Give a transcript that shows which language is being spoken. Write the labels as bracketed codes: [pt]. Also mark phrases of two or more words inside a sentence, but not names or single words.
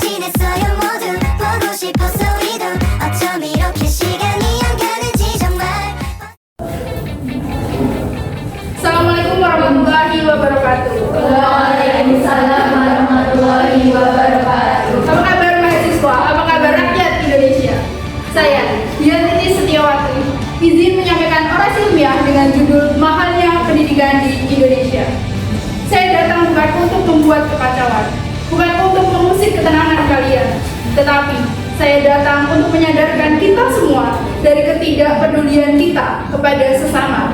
[ko] 있어요 모두 보고 싶어서 이도 어쩜 이렇게 시간이 안 가는지 정말. [ar] السلام عليكم ورحمة الله وبركاته. وعليكم السلام ورحمة الله وبركاته. [id] Apa kabar mahasiswa? Apa kabar rakyat Indonesia? Saya, Dian Titi Setiawati, izin menyampaikan orasi ilmiah dengan judul Mahalnya Pendidikan di Indonesia. Saya datang bukan untuk membuat kekacauan, bukan untuk mengusik ketenangan kalian, tetapi saya datang untuk menyadarkan kita semua dari ketidakpedulian kita kepada sesama.